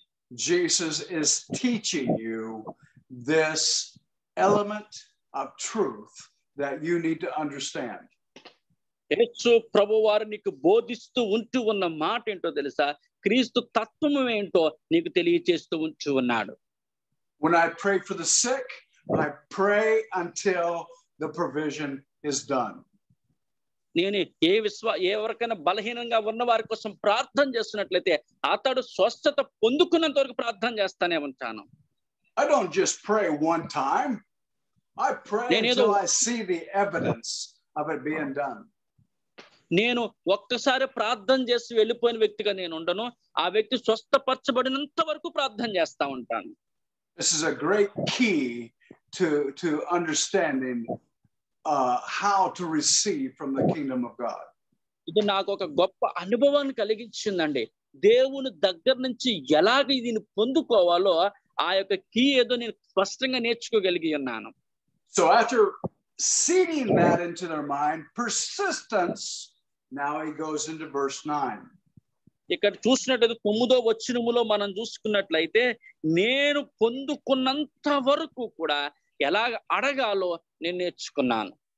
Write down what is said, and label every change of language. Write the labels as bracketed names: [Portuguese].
[English] Jesus is teaching you this element of truth that you need to understand. [Telugu] యేసు ప్రభువారు నీకు బోధిస్తూ ఉంటూ ఉన్న మాట ఏంటో తెలుసా? క్రీస్తు తత్వము ఏంటో నీకు తెలియజేస్తూ ఉంటూ ఉన్నాడు. [English] When I pray for the sick, I pray until the provision is done. [Telugu] నేను ఎవరికైనా బలహీనంగా ఉన్న వారి కోసం ప్రార్థన చేస్తున్నట్లయితే అతడు స్వస్థత పొందుకున్నంత వరకు ప్రార్థన చేస్తానే ఉంటాను. [English] I don't just pray one time. I pray until I see the evidence of it being done. [Telugu] నేను ఒక్కసారి ప్రార్థన చేసి వెళ్ళిపోయిన వ్యక్తిగా నేను ఉండను. ఆ వ్యక్తి స్వస్థపరచబడినంత వరకు ప్రార్థన చేస్తా ఉంటాను. [English] This is a great key to understanding how to receive from the kingdom of God. [Telugu] ఇది నాకు ఒక గొప్ప అనుభవాన్ని కలిగించిందండి. దేవుని దగ్గర నుంచి ఎలాగ దీన్ని పొందుకోవాలో ఆ యొక్క కీ ఏదో నేను స్పష్టంగా నేర్చుకోగలిగి ఉన్నాను. [English] So after seeding that into their mind, persistence, now he goes into verse 9. [Telugu] ఇక్కడ చూసినట్లయితే 9వ వచనములో మనం చూసుకున్నట్లయితే నేను పొందుకున్నంత వరకు కూడా ఎలాగ అడగాలో నేను నేర్చుకున్నాను.